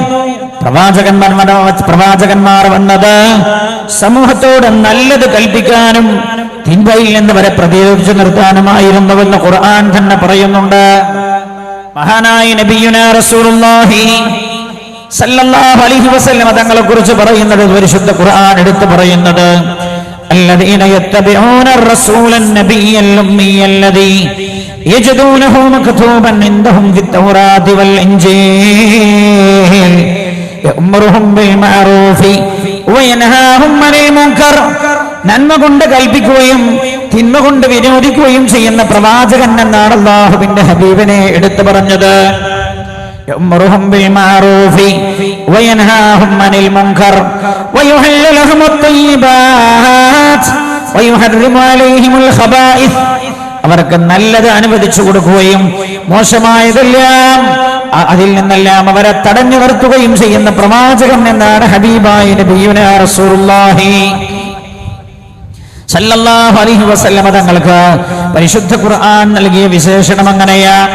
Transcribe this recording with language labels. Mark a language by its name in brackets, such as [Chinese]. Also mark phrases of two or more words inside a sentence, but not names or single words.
[Malayalam] പ്രവാചകന്മാർ വന്നത് സമൂഹത്തോട് നല്ലത് കൽപ്പിക്കാനും തിന്മയിൽ നിന്ന് വരെ പ്രതിരോധിച്ചു നിർത്താനുമായിരുന്നുവെന്ന് ഖുർആൻ തന്നെ പറയുന്നുണ്ട്. [Arabic] മഹാനായ نبينا رسول الله صلى الله عليه وسلم [Malayalam] തങ്ങളെ കുറിച്ച് പറയുന്നത് പരിശുദ്ധ ഖുർആൻ എടുത്തു പറയുന്നത് [Arabic] الذين يتبعون الرسول النبي الأمي الذي يجدونه مكتوبا عندهم في التوراة والإنجيل يأمرهم بالمعروف وينهاهم عن المنكر. [Malayalam] നന്മ കൊണ്ട് കൽപ്പിക്കുകയും തിന്മ കൊണ്ട് വിരോധിക്കുകയും ചെയ്യുന്ന പ്രവാചകൻ എന്നാണ് അല്ലാഹുവിന്റെ ഹബീബിനെ എടുത്തു പറഞ്ഞത്. [Arabic] يأمرهم بالمعروف وينهاهم عن المنكر ويحل لهم الطيبات ويحرم عليهم الخبائث. [Malayalam] അവർക്ക് നല്ലത് അനുവദിച്ചു കൊടുക്കുകയും മോശമായതെല്ലാം അതിൽ നിന്നെല്ലാം അവരെ തടഞ്ഞു നിർത്തുകയും ചെയ്യുന്ന പ്രവാചകൻ എന്നാണ് ഹബീബായ [Arabic] نبينا رسول الله صلى الله عليه وسلم [Malayalam] തങ്ങൾക്ക് പരിശുദ്ധ ഖുർആൻ നൽകിയ വിശേഷണം അങ്ങനെയാണ്.